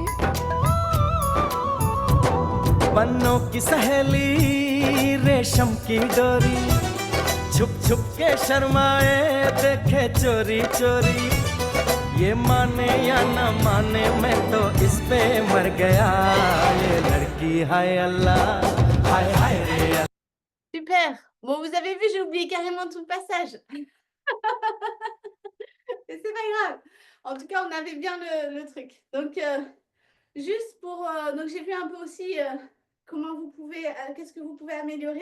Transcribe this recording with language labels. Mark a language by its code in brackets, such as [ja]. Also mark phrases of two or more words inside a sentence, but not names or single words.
[hi] बन्नों की सहेली रेशम की डोरी छुप छुप के शर्माए देखे चोरी चोरी ये माने या न माने मैं तो इस पे मर गया ये लड़की हाय अल्लाह हाय हाय रे अल्लाह। [fr] Super. Bon, vous avez vu, j'ai oublié carrément tout le passage. Mais c'est pas grave. En tout cas, on avait bien le truc. Donc, juste pour... donc, j'ai vu un peu aussi comment vous pouvez... qu'est-ce que vous pouvez améliorer.